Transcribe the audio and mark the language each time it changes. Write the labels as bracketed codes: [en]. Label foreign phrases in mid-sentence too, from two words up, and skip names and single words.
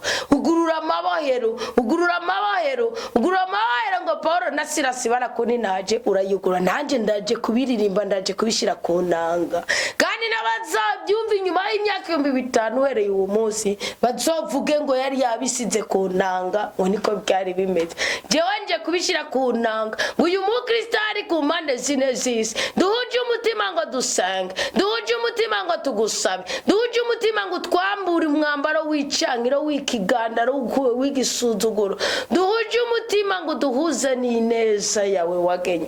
[rn] Ugurura amabahero ngo Paulo na Silasi barakuninaje, urayugura. Nanje ndaje kubiririmba, ndaje kubishira ku nanga, kandi n'abazabyumva inyuma y'imyaka 5,000 uhereye uwo munsi bazovuge ngo yari yabisize ku nanga, ngo niko byari bimeze. Jewe nje kubishira ku nanga, uyu mukristo ari ku mpande zine z'isi, duhuje umutima ngo dusenge, duhuje umutima umutima ngo tugusabe, duhuje umutima ngo twambure umwambaro w'icankiro w'ikigandaro w'igisuzuguro, duhuje umutima ngo duhuze n'ineza yawe wagenye.